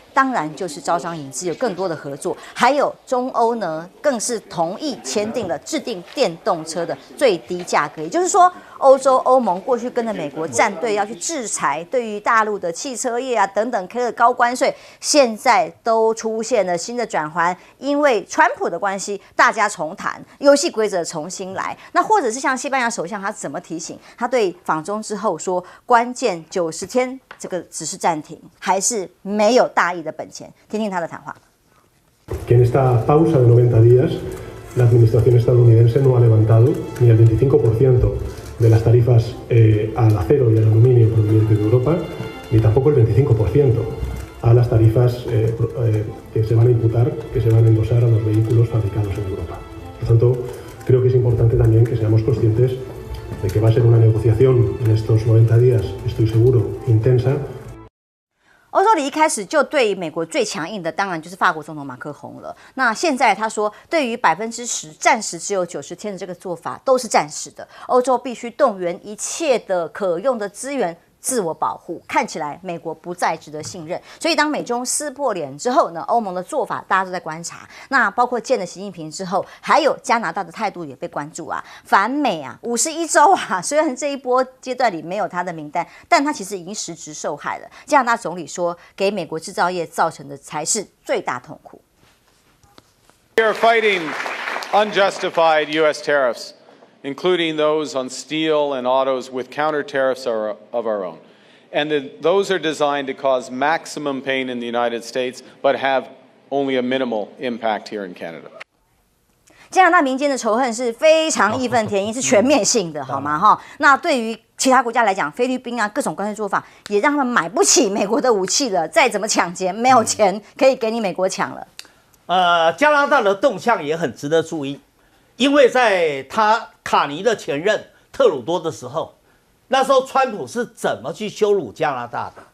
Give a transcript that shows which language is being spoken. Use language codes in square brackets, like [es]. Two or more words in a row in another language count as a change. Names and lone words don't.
[zh] 当然就是招商引资，有更多的合作。还有中欧呢，更是同意签订了制定电动车的最低价格，也就是说，欧盟过去跟着美国站队要去制裁对于大陆的汽车业等等开了高关税，现在都出现了新的转换，因为川普的关系，大家重谈游戏规则重新来。那或者是像西班牙首相他怎么提醒？他对访中之后说，关键90天这个只是暂停，还是没有大意的本钱。听听他的谈话。 [es] Que en esta pausa de 90 días, la administración estadounidense no ha levantado ni el 25% de las tarifas al acero y al aluminio provenientes de Europa, ni tampoco el 25% a las tarifas que se van a imputar, que se van a endosar a los vehículos fabricados en Europa. Por tanto, creo que es importante también que seamos conscientes de que va a ser una negociación en estos 90 días, estoy seguro, intensa. [zh] 欧洲里一开始就对美国最强硬的，当然就是法国总统马克宏了。那现在他说，对于10%暂时只有90天的这个做法，都是暂时的。欧洲必须动员一切的可用的资源，自我保护。看起来美国不再值得信任，所以当美中撕破脸之后呢，欧盟的做法大家都在观察。那包括见了习近平之后，还有加拿大的态度也被关注反美51周虽然这一波阶段里没有他的名单，但他其实已经实质受害了。加拿大总理说，给美国制造业造成的才是最大痛苦。 [en] We are fighting unjustified U.S. tariffs, including those on steel and autos with counter tariffs of our own. And those are designed to cause maximum pain in the United States, but have only a minimal impact here in Canada. [zh] 加拿大民间的仇恨是非常义愤填膺，是全面性的，好吗？哈，那对于其他国家来讲，菲律宾啊，各种关税做法也让他们买不起美国的武器了。再怎么抢劫，没有钱可以给你美国抢了。加拿大的动向也很值得注意，因为在卡尼的前任特鲁多的时候，那时候川普是怎么去羞辱加拿大的？